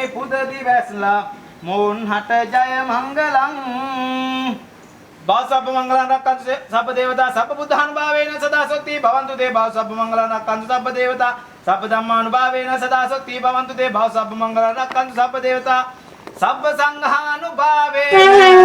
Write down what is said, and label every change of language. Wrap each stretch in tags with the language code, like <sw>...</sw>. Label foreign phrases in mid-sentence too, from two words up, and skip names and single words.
<pi>පුද දිවැස්ලා මෝන් හට ජය මංගලං බාසබ්බ මංගලං රක්කන්තු සබ්බ දේවතා සබ්බ බුද්ධානුභාවේන සදා සොත්ති භවන්තු තේ බාසබ්බ මංගලං රක්කන්තු සබ්බ දේවතා සබ්බ ධම්මානුභාවේන සදා සොත්ති භවන්තු තේ බාසබ්බ මංගලං රක්කන්තු සබ්බ දේවතා සබ්බ සංඝානුභාවේන</pi>